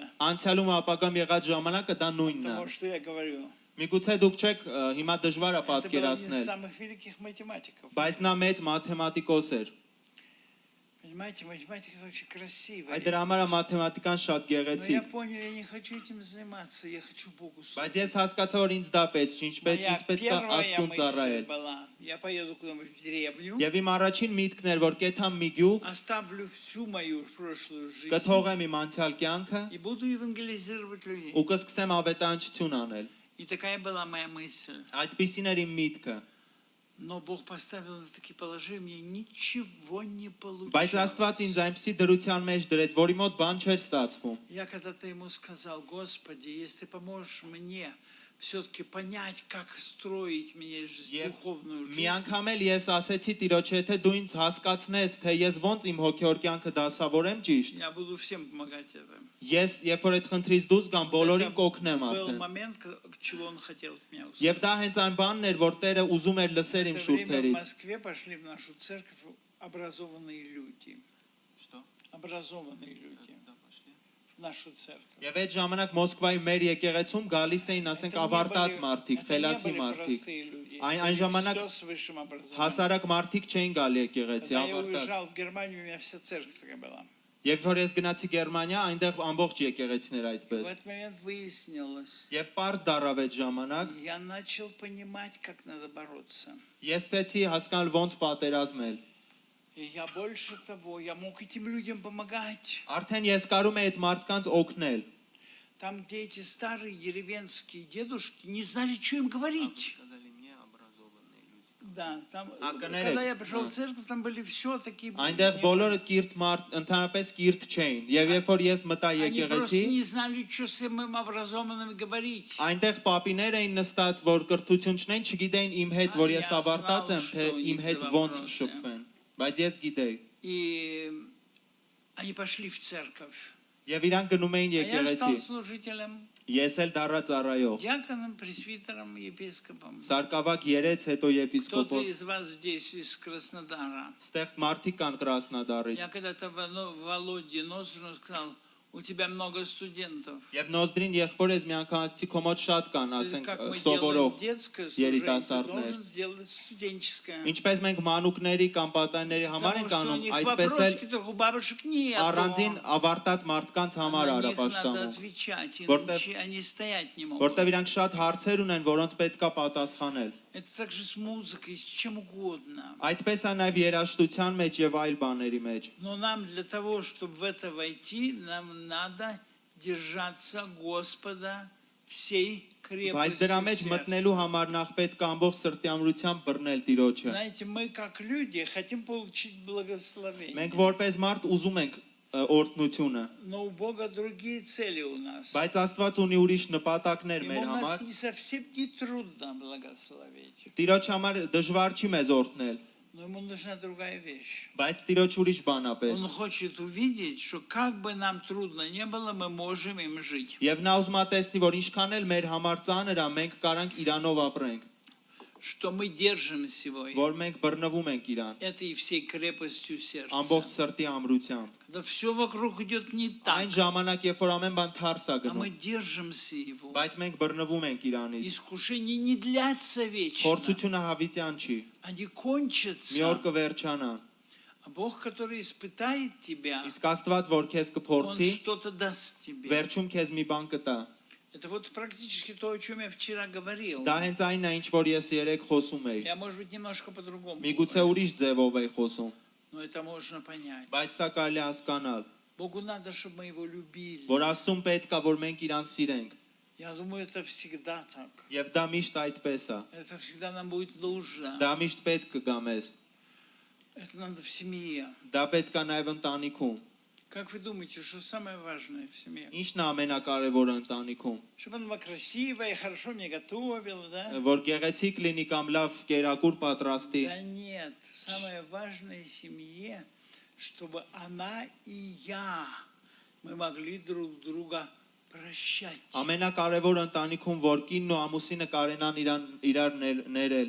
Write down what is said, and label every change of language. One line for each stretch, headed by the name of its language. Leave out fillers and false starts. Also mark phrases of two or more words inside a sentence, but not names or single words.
Armenian: ու ապագայում եղած ժամանակը դա նույնն է։
Russian: потому что я говорю.
Armenian: Միգուցե դուք չեք հիմա դժվար է
Russian: Это был один из
Armenian: պատկերացնել,
Russian: самых великих математиков.
Armenian: բայց նա մեծ մաթեմատիկոս էր։
Russian: Понимаете, математика это очень красиво.
Armenian: Այդ դրա համար մաթեմատիկան շատ
Russian: Но я
Armenian: գեղեցիկ։
Russian: понял, я не хочу этим заниматься, я хочу Богу служить.
Armenian: Բայց ես հասկացա, որ ինձ դա պետք, ինձ պետք
Russian: Моя
Armenian: է
Russian: первая
Armenian: Աստծուն
Russian: мысль
Armenian: ծառայել։
Russian: была, я поеду куда-нибудь в деревню,
Armenian: Եվ իմ առաջին միտքն էր, որ կեթամ մի գյուղ,
Russian: оставлю всю мою прошлую жизнь
Armenian: կթողեմ իմ անցյալ կյանքը
Russian: и буду евангелизировать людей.
Armenian: ու կսկսեմ ավետարանչություն անել։
Russian: И такая была моя мысль.
Armenian: Այդպիսին էր իմ միտքը։
Russian: Но Бог поставил в такие положения, мне ничего не
Armenian: Բայց Աստված
Russian: получалось.
Armenian: ինձ այնպիսի դրության մեջ դրեց, որի мод բան չէր ստացվում։
Russian: Я когда-то ему сказал: Господи, если ты поможешь мне все-таки понять, как строить мне духовную
Armenian: Մի
Russian: жизнь,
Armenian: անգամ էլ ես ասեցի Տիրոջ, եթե դու ինձ հասկացնես, թե ես ոնց իմ հոգեոր կյանքը դասավորեմ ճիշտ,
Russian: я буду всем помогать это.
Armenian: ես երբ որ այդ խնդրից դուրս գամ, բոլորին կօգնեմ
Russian: Был
Armenian: արդեն։
Russian: момент, чего он хотел от меня услышать.
Armenian: Եվ դա հենց այն բանն էր, որ Տերը ուզում էր
Russian: В
Armenian: լսեր իմ
Russian: это время в
Armenian: շուրթերից։
Russian: Москве пошли в нашу церковь образованные люди. Образованные люди. В нашу церковь.
Armenian: Եվ այդ ժամանակ Մոսկվայի մեր եկեղեցում գալիս էին, ասենք, ավարտած մարդիկ, խելացի մարդիկ։ Այն ժամանակ
Russian: Все с высшим образованием.
Armenian: հասարակ մարդիկ չէին գալի եկեղեցի,
Russian: Когда я
Armenian: ավարտած։
Russian: уезжал в Германию, у меня вся церковь такая была.
Armenian: Եվ որ ես գնացի Գերմանիա, այնտեղ ամբողջ եկեղեցիներ
Russian: В
Armenian: այդպես։
Russian: этот момент выяснилось,
Armenian: Եվ པարզ դարավ այդ ժամանակ,
Russian: я начал понимать, как надо бороться.
Armenian: ես ստեցի հասկանալ ոնց պատերազմել։
Russian: И я больше того, я мог этим людям помогать.
Armenian: Արդեն ես կարում եմ այդ մարդկանց օգնել։
Russian: Там, где эти старые деревенские дедушки не знали, что им говорить. Да, там, когда я пришел в церковь, там были все такие...
Armenian: Այնտեղ բոլորը կիրթ մարդ, ընդհանրապես կիրթ չէին։ Եվ երբ որ ես մտա
Russian: Они просто
Armenian: եկեղեցի,
Russian: не знали, что с этим образованным говорить.
Armenian: այնտեղ պապիներ էին նստած, որ կրթություն չունեն, չգիտեին իմ հետ, որ ես ավարտած եմ, թե իմ հետ ոնց շփվեն։ Բայց ես գիտեի։
Russian: И они пошли в церковь.
Armenian: Եվ իրանք գնում էին
Russian: А я стал
Armenian: եկեղեցի։
Russian: служителем,
Armenian: Ես էլ դառա ծառայող։
Russian: диаконом, пресвитером, епископом.
Armenian: Սարկավակ 3, հետո
Russian: Кто-то
Armenian: եպիսկոպոս։
Russian: из вас здесь из Краснодара.
Armenian: Ստեղ մարդիկ կան Կրասնոդարից։
Russian: Я когда-то Володе Ноздрину сказал: у тебя много студентов.
Armenian: Եվ Նոզդրին եղբոր ես մի անգամ ասացի, քո մոտ շատ կան, ասենք,
Russian: Как мы делаем
Armenian: սովորող
Russian: детское служение, ты
Armenian: երիտասարդներ։
Russian: должен сделать студенческое.
Armenian: Ինչպես մենք մանուկների կամ պատանների համար
Russian: Потому
Armenian: ենք
Russian: что у
Armenian: անում,
Russian: них
Armenian: այդպես էլ
Russian: вопросики у бабушек нет.
Armenian: առանձին ավարտած մարդկանց համար
Russian: На них надо
Armenian: արապաշտամում,
Russian: отвечать,
Armenian: Որտեղ-
Russian: иначе они стоять не могут.
Armenian: որտեղ իրանք շատ հարցեր ունեն, որոնց պետքա պատասխանել։
Russian: Это также с музыкой, с чем угодно.
Armenian: Այդպես է նաև երաժշտության մեջ եւ այլ բաների մեջ։
Russian: Но нам для того, чтобы в это войти, нам надо держаться Господа всей
Armenian: Բայց դրա մեջ
Russian: крепостью
Armenian: մտնելու
Russian: сердца.
Armenian: համար նախ պետք է ամբողջ սրտյամրությամբ բռնել Տիրոջը։
Russian: Знаете, мы как люди хотим получить благословение.
Armenian: Մենք որպես մարդ ուզում ենք օրհնությունը,
Russian: Но у Бога другие цели у нас.
Armenian: բայց Աստված ունի ուրիշ նպատակներ մեր
Russian: Ему нас
Armenian: համար։
Russian: не совсем не трудно благословить.
Armenian: Տիրոջ համար դժվար չի մեզ օրհնել,
Russian: Но ему нужна другая вещь.
Armenian: բայց Տիրոջ ուրիշ բան է պետք։
Russian: Он хочет увидеть, что как бы нам трудно не было, мы можем им жить.
Armenian: Եվ նա ուզում է տեսնի, որ ինչքան էլ մեր համար ծանր է, մենք կարանք իրանով ապրենք,
Russian: Что мы держимся его.
Armenian: որ մենք բռնվում ենք իրան,
Russian: Этой всей крепостью сердца.
Armenian: ամբողջ սրտի ամրությամբ։
Russian: Когда все вокруг идет не так,
Armenian: Այն ժամանակ, երբ որ ամեն բան թարս է
Russian: а мы
Armenian: գնում,
Russian: держимся его.
Armenian: բայց մենք բռնվում ենք իրանից։
Russian: Искушения не длятся вечно.
Armenian: Փորձությունը հավիտյան չի,
Russian: Они
Armenian: մի օր
Russian: кончатся.
Armenian: կվերջանան։
Russian: А Бог, который испытает тебя,
Armenian: Իսկ Աստված, որ քեզ
Russian: Он
Armenian: կփորձի,
Russian: что-то даст тебе.
Armenian: վերջում քեզ մի բան կտա։
Russian: Это вот практически то, о чем я вчера говорил.
Armenian: Դա հենց այնն է, ինչ որ ես երեք խոսում էի։
Russian: Я, может быть, немножко по-другому.
Armenian: Միգուցե
Russian: говорю,
Armenian: ուրիշ ձևով էի խոսում,
Russian: Но это можно понять.
Armenian: բայց սա կարելի է հասկանալ,
Russian: Богу надо, чтобы мы его любили.
Armenian: որ Աստծուն պետք է, որ մենք իրան սիրենք,
Russian: Я думаю, это всегда так.
Armenian: եւ դա միշտ այդպես է։
Russian: Это всегда нам будет нужно.
Armenian: Դա միշտ պետք կգա մեզ։
Russian: Это надо в семье.
Armenian: Դա պետք է նաև ընտանիքում։
Russian: Как вы думаете, что самое важное в семье? Ինչն է ամենակարևորը ընտանիքում, Чтобы она была красивая, хорошо мне готовила, да? որ գեղեցիկ լինի կամ лав կերակուր պատրաստի։ Да нет. Самое важное в семье, чтобы она и я, мы могли друг друга прощать.
Armenian: Ամենակարևորը ընտանիքում, որ կինն ու ամուսինը կարենան իրար ներել։